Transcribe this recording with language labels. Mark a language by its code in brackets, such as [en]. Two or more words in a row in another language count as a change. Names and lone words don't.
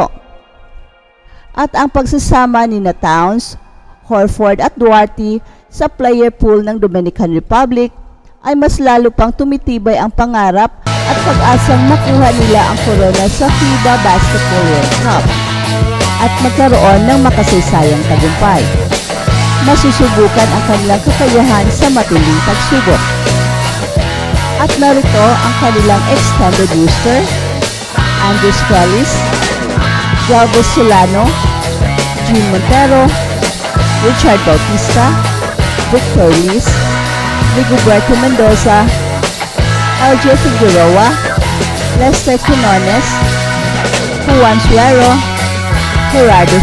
[tl] At ang pagsasama ni Towns, Horford at Duarte sa player pool ng Dominican Republic ay mas lalo pang tumitibay ang pangarap at pag-asang makuha nila ang korona sa FIBA Basketball World Cup at magkaroon ng makasaysayang tagumpay. Masusubukan ang kanilang kakayahan sa matinding pagsubok. At narito ang kanilang [en] extended roster: [tl] Andres Felix, Galvez Solano, Jean Montero, Richard Bautista, Victor Liz, Rigoberto Mendoza, LJ Figueroa, Lester Quinones, Juan Suero, Gerardo